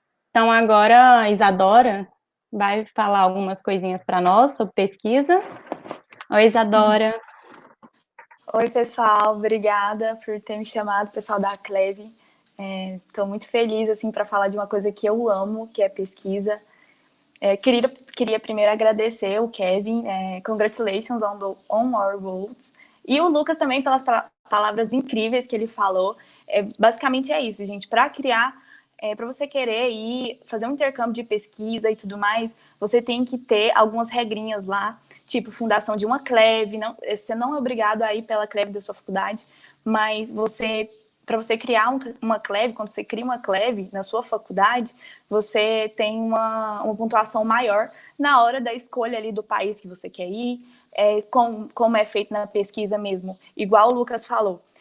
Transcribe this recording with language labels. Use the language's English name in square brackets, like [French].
[Portuguese] Então, agora a Isadora vai falar algumas coisinhas para nós sobre pesquisa. Oi, Isadora. Oi, pessoal. Obrigada por ter me chamado, pessoal da CLEV. Estou muito feliz assim, para falar de uma coisa que eu amo, que é pesquisa. Queria primeiro agradecer o Kevin. [English] Congratulations on our goals. [Portuguese] E o Lucas também pelas palavras incríveis que ele falou. Basicamente é isso, gente. Para criar... para você querer ir fazer um intercâmbio de pesquisa e tudo mais, você tem que ter algumas regrinhas lá, tipo fundação de uma CLEV. Você não é obrigado a ir pela CLEV da sua faculdade, mas para você criar uma CLEV, quando você cria uma CLEV na sua faculdade, você tem uma pontuação maior na hora da escolha ali do país que você quer ir, como é feito na pesquisa mesmo, igual o Lucas falou.